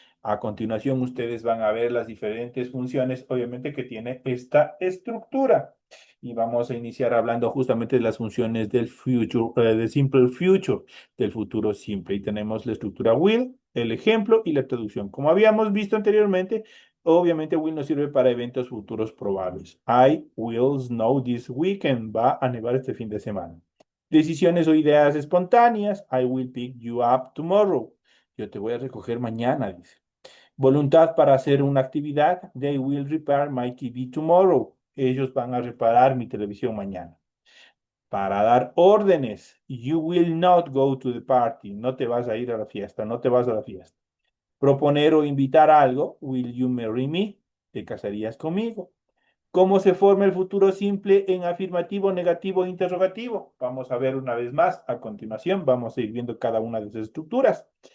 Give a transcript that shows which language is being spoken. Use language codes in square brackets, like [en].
[es] A continuación ustedes van a ver las diferentes funciones, obviamente, que tiene esta estructura. Y vamos a iniciar hablando justamente de las funciones del future, del simple future, del futuro simple. Y tenemos la estructura will, el ejemplo y la traducción. Como habíamos visto anteriormente, obviamente will nos sirve para eventos futuros probables. [en] I will snow this weekend. [es] Va a nevar este fin de semana. Decisiones o ideas espontáneas. [en] I will pick you up tomorrow. [es] Yo te voy a recoger mañana, dice. Voluntad para hacer una actividad. [en] They will repair my TV tomorrow. [es] Ellos van a reparar mi televisión mañana. Para dar órdenes. [en] You will not go to the party. [es] No te vas a ir a la fiesta, no te vas a la fiesta. Proponer o invitar algo. [en] Will you marry me? [es] ¿Te casarías conmigo? ¿Cómo se forma el futuro simple en afirmativo, negativo e interrogativo? Vamos a ver una vez más a continuación. Vamos a ir viendo cada una de esas estructuras.